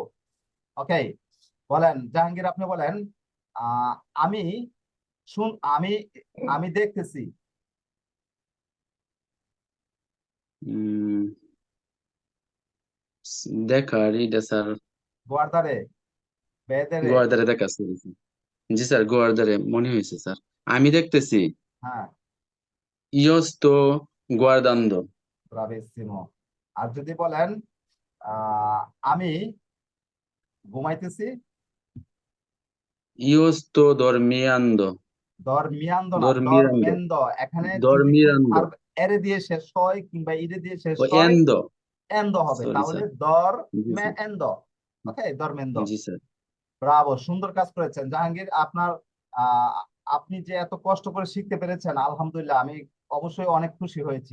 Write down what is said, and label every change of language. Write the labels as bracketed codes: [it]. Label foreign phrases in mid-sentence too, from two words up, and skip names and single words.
[bn] ওকে, বলেন জাহাঙ্গীর, আপনি বলেন আহ আমি শুন আমি আমি দেখতেছি। উম, দেখা রিডা স্যার। [it] guardare, vedere. [bn] গোয়ার্দারে দেখা স্যার। জি স্যার, গোয়ার্দারে মনে হয়েছে স্যার। আমি দেখতেছি। হ্যাঁ, [it] Io sto guardando. [bn] ব্রাভিসিমো। আর যদি বলেন আহ আমি ঘুমাইতেছি। [it] Io sto dormendo. [bn] দরমিয়ান্দ না, [it] Dormirando. [bn] দরমেন্দ। এখানে যদি কোনো [it] Dormirando. [bn] ভার্ব এরে দিয়ে শেষ হয় কিংবা ইরে দিয়ে শেষ ও হয়, [it] endo. [bn] এন্দ হবে, সরি তাহলে স্যার। দর জি মে স্যার। এন্দ। ওকে, দরমেন্দ। জি স্যার। ব্রাভো, সুন্দর কাজ করেছেন জাহাঙ্গীর। আপনার আহ আপনি যে এত কষ্ট করে শিখতে পেরেছেন, আলহামদুলিল্লাহ, আমি অবশ্যই অনেক খুশি হয়েছি।